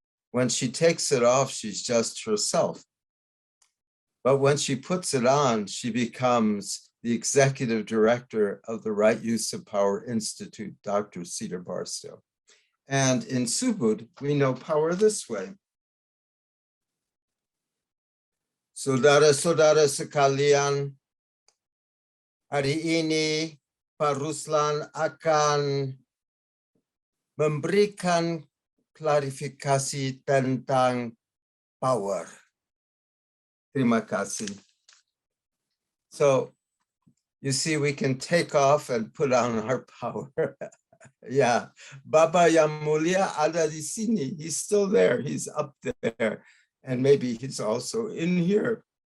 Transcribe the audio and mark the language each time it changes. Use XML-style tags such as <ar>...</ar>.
<en>When she takes it off, she's just herself. But when she puts it on, she becomes the executive director of the Right Use of Power Institute, Dr. Cedar Barstow. And in Subud, we know power this way.</en> <id>Saudara-saudara sekalian, hari ini Pak Ruslan akan memberikan klarifikasi tentang power. Terima kasih.</id> <en>So you see, we can take off and put on our power. Yeah,</en> <id>Baba yang mulia ada di sini.</id> <en>He's still there. He's up there. And maybe he's also in here.</en>